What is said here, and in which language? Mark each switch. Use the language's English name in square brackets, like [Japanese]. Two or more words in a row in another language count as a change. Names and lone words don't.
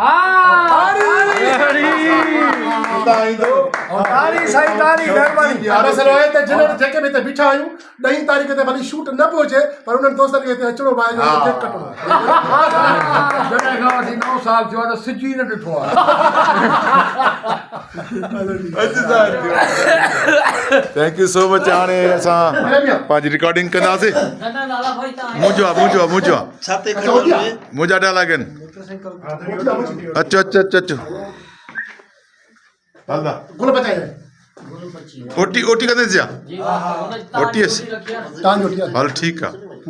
[Sindhi] जेके बि हिते बीठा आहियूं 10 तारीख़ ते भली शूट न पियो अचे पर उन्हनि दोस्तनि खे हिते अचिणो आहे केक कटणो जॾहिं खां वठी 9 साल थियो आहे त सिज ई न ॾिठो आहे। [English] Thank you so much. [Sindhi] हाणे असां पंहिंजी रिकॉर्डिंग कंदासीं। मुंहिंजा डायलॉग आहिनि। अचो ओटी कंदे छा ओटी हल ठीकु आहे।